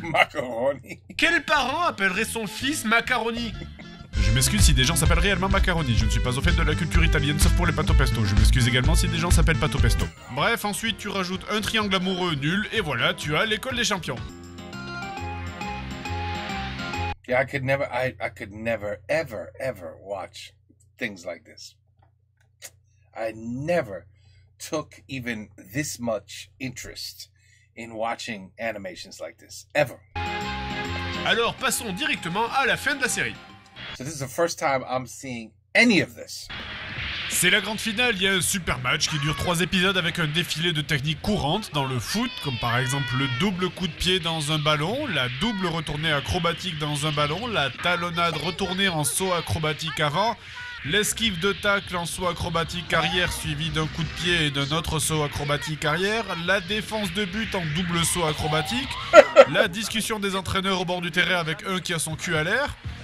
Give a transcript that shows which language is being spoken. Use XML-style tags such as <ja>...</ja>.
<fr>Macaroni. Quel parent appellerait son fils Macaroni? Je m'excuse si des gens s'appellent réellement Macaroni, je ne suis pas au fait de la culture italienne sauf pour les pâtes au pesto, je m'excuse également si des gens s'appellent pâte au pesto. Bref, ensuite tu rajoutes un triangle amoureux nul, et voilà, tu as l'école des champions.</fr> <en>Yeah, I could never, ever watch things like this. I never took even this much interest in watching animations like this, ever.</en> <fr>Alors passons directement à la fin de la série.</fr> <en>So this is the first time I'm seeing any of this.</en> <fr>C'est la grande finale, il y a un super match qui dure 3 épisodes avec un défilé de techniques courantes dans le foot, comme par exemple le double coup de pied dans un ballon, la double retournée acrobatique dans un ballon, la talonnade retournée en saut acrobatique avant, l'esquive de tacle en saut acrobatique arrière suivi d'un coup de pied et d'un autre saut acrobatique arrière, la défense de but en double saut acrobatique, la discussion des entraîneurs au bord du terrain avec un qui a son cul à l'air.</fr>